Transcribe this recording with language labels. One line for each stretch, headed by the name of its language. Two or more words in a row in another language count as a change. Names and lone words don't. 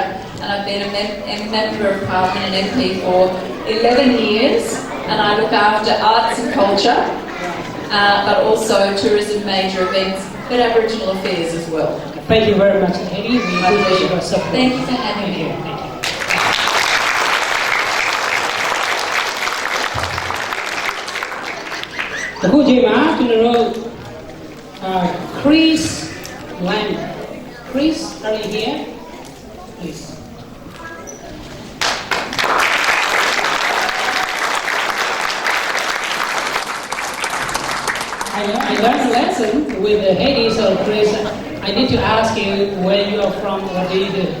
English: And I've been a member of Parliament and MP for 11 years. And I look after arts and culture, but also tourism, major events, but Aboriginal affairs as well. Thank you very much, Heidi. We appreciate your support. Thank you for having me. Thank you.
Burmese: အခုချိန်မှာကျွန်တော်တို့ Chris Lam.
English: Chris, are you here? Please. I learned a lesson with Heidi, so Chris, I need to ask you where you are from, what do you do?